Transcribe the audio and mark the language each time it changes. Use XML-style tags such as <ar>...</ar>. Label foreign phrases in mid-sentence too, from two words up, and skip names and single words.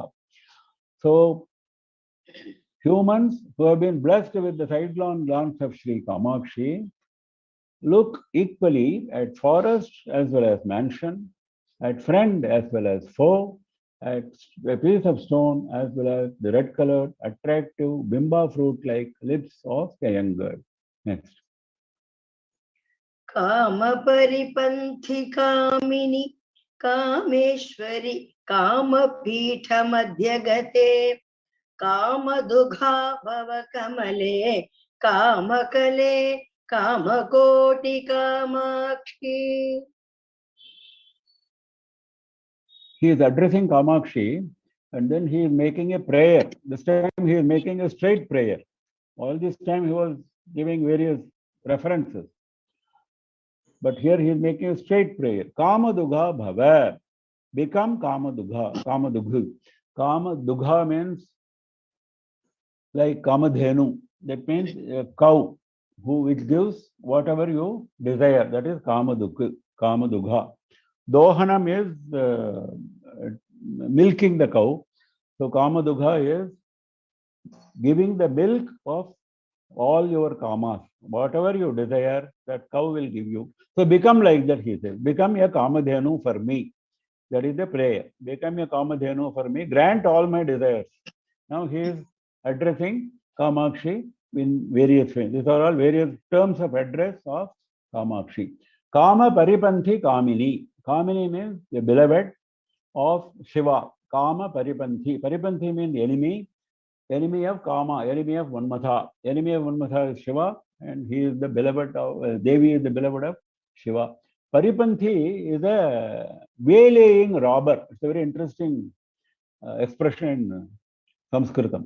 <en>So humans who have been blessed with the sidelong glance of Sri Kamakshi look equally at forest as well as mansion, at friend as well as foe, at a piece of stone as well as the red colored, attractive bimba fruit like lips of a young girl. Next.</en> <sa>कामपरिपन्थि कामिनि कामेश्वरि कामपीठमध्यगते कामदुघा भवकमले कामकले कामकोटिकामाक्षि.</sa> <en>He is addressing Kamakshi and then he is making a prayer. This time he is making a straight prayer. All this time he was giving various references. But here he is making a straight prayer.</en> <sa>Kamadugha bhava.</sa> <en>Become Kamadugha. Kamadugha. Kamadugha means like Kamadhenu. That means a cow which gives whatever you desire. That is Kamadugha. Kamadugha. Dohanam is milking the cow. So Kamadugha is giving the milk of all your kamas. Whatever you desire, that cow will give you. So become like that, he says. Become a Kamadhenu for me. That is the prayer. Become a Kamadhenu for me. Grant all my desires. Now he is addressing Kamakshi in various ways. These are all various terms of address of Kamakshi.</en> <sa>Kama Paripanthi Kamini.</sa> <en>Kamini means the beloved of Shiva.</en> <sa>Kama Paripanthi.</sa> <en>Paripanthi means enemy. Enemy of Kama, enemy of Manmatha. Enemy of Manmatha is Shiva, and he is the beloved of Devi is the beloved of Shiva. Paripanthi is a waylaying robber. It's a very interesting expression in Sanskritam.</en>